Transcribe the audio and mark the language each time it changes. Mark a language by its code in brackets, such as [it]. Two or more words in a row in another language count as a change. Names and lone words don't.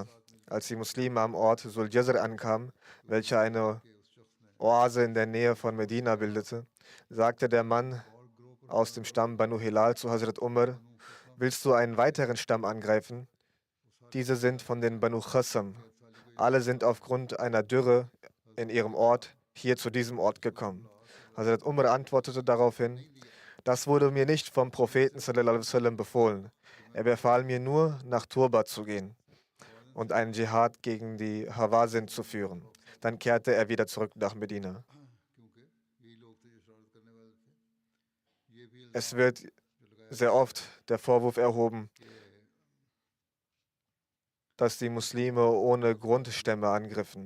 [de] Als die Muslime am Ort Sul Jazr ankamen, welcher eine Oase in der Nähe von Medina bildete, sagte der Mann aus dem Stamm Banu Hilal zu Hazrat Umar: Willst du einen weiteren Stamm angreifen? Diese sind von den Banu Khassam. Alle sind aufgrund einer Dürre in ihrem Ort hier zu diesem Ort gekommen. Hazrat Umar antwortete daraufhin: Das wurde mir nicht vom Propheten [ar] صلى الله عليه وسلم [de] befohlen. Er befahl mir nur, nach Turba zu gehen und einen Dschihad gegen die Hawazin zu führen. Dann kehrte er wieder zurück nach Medina. Es wird sehr oft der Vorwurf erhoben, dass die Muslime ohne Grundstämme angriffen.